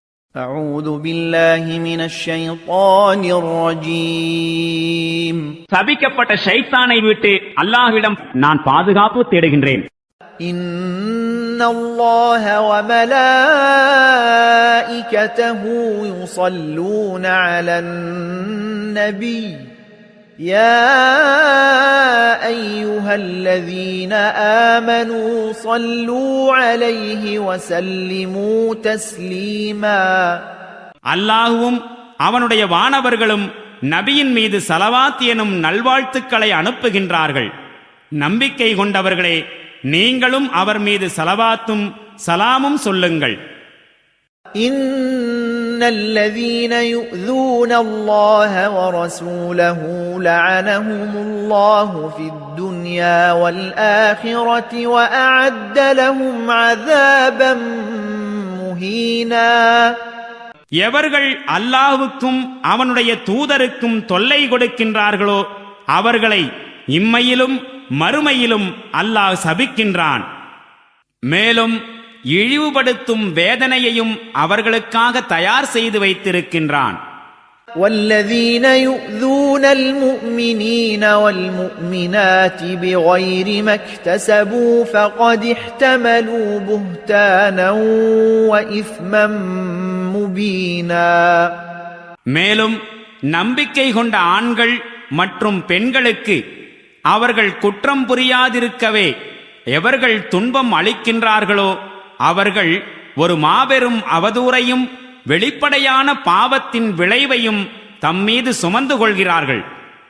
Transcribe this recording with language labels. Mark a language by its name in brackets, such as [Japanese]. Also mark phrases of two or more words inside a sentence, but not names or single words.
[Arabic] أعوذ بالله من الشيطان الرجيم [Tamil] சபிக்கப்பட்ட ஷைத்தானை விட்டு அல்லாஹ்விடம் நான் பாதுகாப்பு தேடுகின்றேன். [Arabic] إن الله وملائكته يصلون على النبي يا أيها الذين آمنوا صلوا عليه وسلموا تسليما [Tamil] அல்லாஹ்வும் அவனுடைய வானவர்களும் நபியின் மீது ஸலவாத் எனும் நல்வாழ்த்துக்களை அனுப்புகின்றார்கள். நம்பிக்கை கொண்டவர்களே, நீங்களும் அவர் மீது ஸலவாத்தும் சலாமும் சொல்லுங்கள். [Arabic] إن الذين يؤذون الله ورسوله لعنهم الله في الدنيا والآخرة وأعد لهم عذابا مهينا [Tamil] எவர்கள் அல்லாஹ்வுக்கும் அவனுடைய தூதருக்கும் தொல்லை கொடுக்கின்றார்களோ அவர்களை இம்மையிலும் மறுமையிலும் அல்லாஹ் சபிக்கின்றான். மேலும் இழிவுபடுத்தும் வேதனையையும் அவர்களுக்காக தயார் செய்து வைத்திருக்கின்றான். [Arabic] والذين يؤذون المؤمنين والمؤمنات بغير ما اكتسبوا فقد احتملوا بهتانا وإثما مبينا [Tamil] மேலும் நம்பிக்கை கொண்ட ஆண்கள் மற்றும் பெண்களுக்கு அவர்கள் குற்றம் புரியாதிருக்கவே எவர்கள் துன்பம் அளிக்கின்றார்களோ அவர்கள் ஒரு மாபெரும் அவதூறையும் வெளிப்படையான பாவத்தின் விளைவையும் தம்மீது சுமந்து கொள்கிறார்கள்.